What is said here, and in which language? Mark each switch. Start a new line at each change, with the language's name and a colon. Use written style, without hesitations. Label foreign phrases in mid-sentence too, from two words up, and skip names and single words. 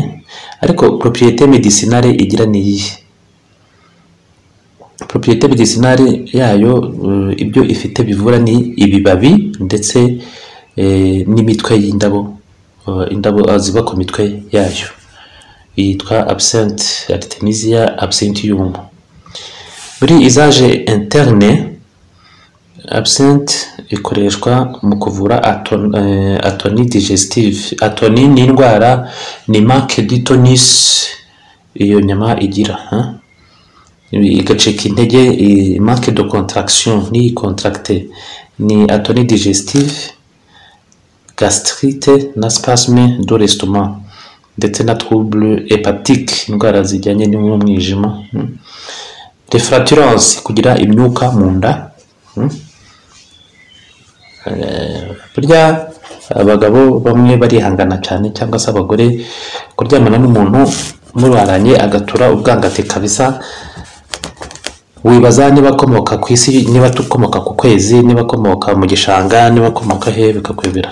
Kinyarwanda: Ariko
French: propriété médicinale
Kinyarwanda: igira ni iyihe?
French: Propriété médicinale
Kinyarwanda: yayo, ibyo ifite bivura ni ibibabi ndetse n'imitwe y'indabo, indabo ziba ku mitwe yayo, yitwa absinthe, Artemisia absinthium. Muri
French: usage interne,
Kinyarwanda: absinthe ikoreshwa mu kuvura
French: atonie digestive.
Kinyarwanda: Atonie ni indwara, ni
French: manque de tonus
Kinyarwanda: iyo nyama igira, igacika intege,
French: manque de contraction, ni contracté, ni atonie digestive, gastrite na spasme de l'estomac,
Kinyarwanda: ndetse na
French: trouble hépatique,
Kinyarwanda: indwara zijyanye n'umwijima. Refraturance, kugira imyuka mu nda. Burya abagabo bamwe barihangana cyane, cyangwa se abagore, kuryamana n'umuntu muraranye agatura ubwangate kabisa, wibaza niba akomoka ku isi, niba tukomoka ku kwezi, niba akomoka mu gishanga, niba akomoka he, bikakwibira.